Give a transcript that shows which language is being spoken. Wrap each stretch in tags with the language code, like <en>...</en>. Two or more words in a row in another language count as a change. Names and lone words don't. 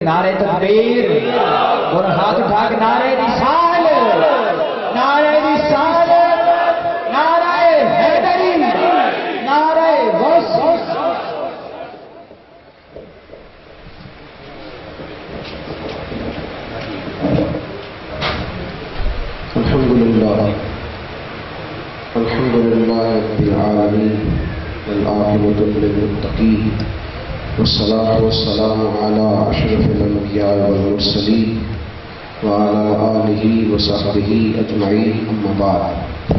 <ur>نعرہ تکبیر اور ہاتھ اٹھا کے نعرہ رسال، نعرہ رسال، نعرہ حیدری، نعرہ غوث.</ur> <ar>الحمد لله رب العالمين والعاقبة للمتقين والصلاة والسلام على أشرف الأنبياء والمرسلين وعلى آله وصحبه أجمعين، أما بعد.</ar>